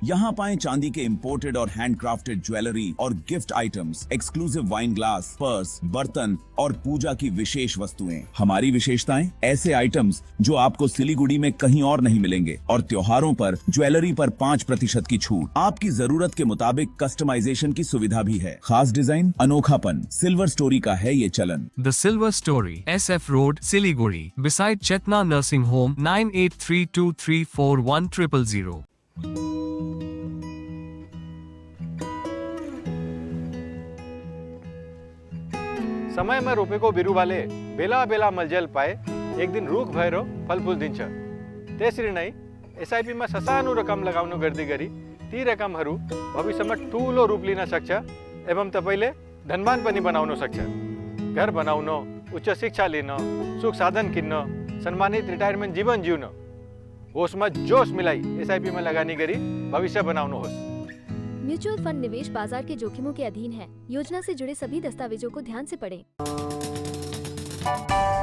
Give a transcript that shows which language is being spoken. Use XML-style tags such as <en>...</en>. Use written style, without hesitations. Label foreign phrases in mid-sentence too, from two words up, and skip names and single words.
<hi>यहाँ पाएं चांदी के इंपोर्टेड और हैंडक्राफ्टेड ज्वेलरी और</hi> <en>gift items, exclusive wine glass,</en> <hi>पर्स, बर्तन और पूजा की विशेष वस्तुएं। हमारी विशेषताएं, ऐसे आइटम्स जो आपको सिलीगुड़ी में कहीं और नहीं मिलेंगे, और त्योहारों पर ज्वेलरी पर 5% की छूट। आपकी जरूरत के मुताबिक कस्टमाइजेशन की सुविधा भी है। खास डिजाइन, अनोखापन, सिल्वर स्टोरी का है ये चलन।</hi> <en>The Silver Story, SF Road, Siliguri, beside Chetna Nursing Home, 9832341000.</en> <ne>समय में रोपे को बिरु वाले बेला बेला मलजल पाए एक दिन रूख भैरो फल फूल दिन्छ त्यसरी नै एसआईपी मा ससानो रकम लगाउनु गर्दै गरी ती रकमहरू भविष्यमा ठूलो रूप लिन सक्छ एवं तपाईले धनवान पनि बनाउन सक्छ। घर बनाउन, उच्च शिक्षा लिन, सुख साधन किन्न, सम्मानित रिटायरमेन्ट जीवन जिउन, होसमा जोश मिलाई एसआईपी में लगानी गरी भविष्य बनाउनुहोस्।</ne> <hi>म्यूचुअल फंड निवेश बाजार के जोखिमों के अधीन है। योजना से जुड़े सभी दस्तावेजों को ध्यान से पढ़ें।</hi>